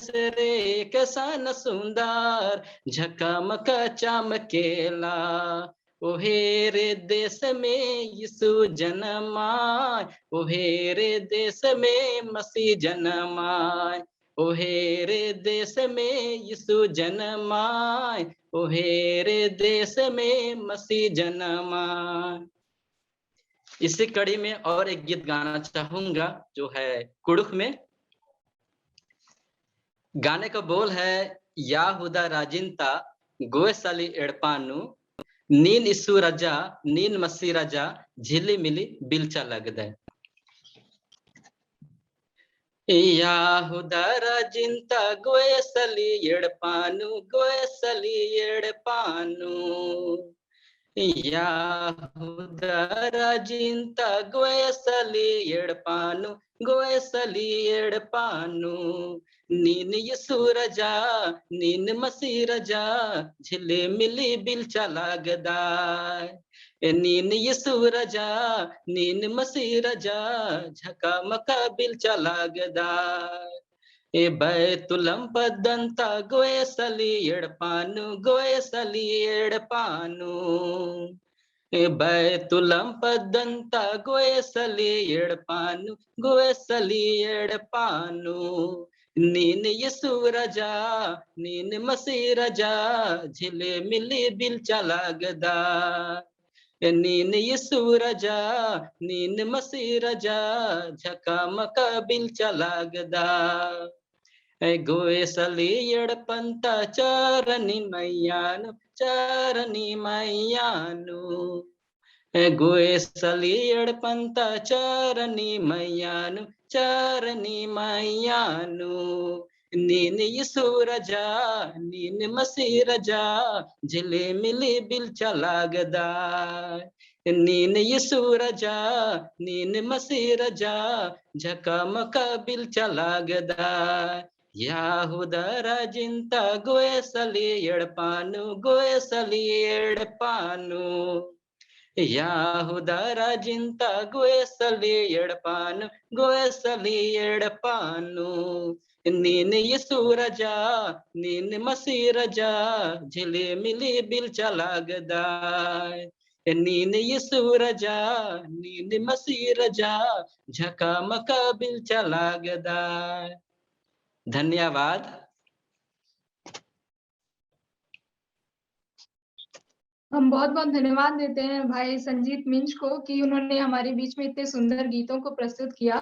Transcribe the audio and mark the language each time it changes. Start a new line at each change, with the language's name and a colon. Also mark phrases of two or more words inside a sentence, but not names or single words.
Sadri: रे कैसा न सुंदर झकमक चमकेला, ओहे रे देश में यीशु जन्माय, ओहे रे देश में मसीह जन्माय, ओहे रे देश में यीशु जन्माय, ओहे रे देश में मसीह जन्माय।
Hindi: इसी कड़ी में और एक गीत गाना चाहूंगा जो है कुड़ुख में। गाने का बोल है
Kurukh: याहुदा राजिंता गोयसाली एड़पानु नीन इस्सु रजा नीन मसी रजा झिली मिली बिलचा लगदे। याहुदा राजिंता गोयसाली एड़पानु गोयसाली एड़पानु, याहुदा राजिंता गोयसाली एड़पानु गोयसाली एड़पानु, नीन यीशु रजा नीन मसीह रजा झिलमिली बिलचा लागदाय, नीन यीशु रजा नीन मसीह रजा झकमका बिलचा लागदाय। ए बैतुलम पद्दंता गोयसाली एड़पानु गोयसाली एड़पानु, ए बैतुलम पद्दंता गोयसाली एड़पानु गोयसाली एड़पानु, नीन यीशु रजा नीन मसीह रजा झिलमिली बिलचा लागदाय, नीन यीशु रजा नीन मसीह रजा झकमका बिलचा लागदाय। गोयसाली एड़पंता चारनी मैयानु चारनी मैयानु, गोयसाली एड़पंता चारनी मैयानु चारनी मैयानु, नीन यीशु रजा नीन मसीह रजा झिलमिली बिलचा लागदाय, नीन यीशु रजा नीन मसीह रजा झकमका बिलचा लागदाय। याहुदा राजिंता गोयसाली एड़पानु गोयसाली एड़पानु, याहुदा राजिंता गोयसाली एड़पानु गोयसाली एड़पानु, नीन यीशु रजा नीन मसीह रजा झिलमिली बिलचा लागदाय, नीन यीशु रजा नीन मसीह रजा झकमका बिलचा लागदाय।
Hindi: धन्यवाद। हम बहुत बहुत धन्यवाद देते हैं भाई संजीत मिंज को कि उन्होंने हमारे बीच में इतने सुंदर गीतों को प्रस्तुत किया।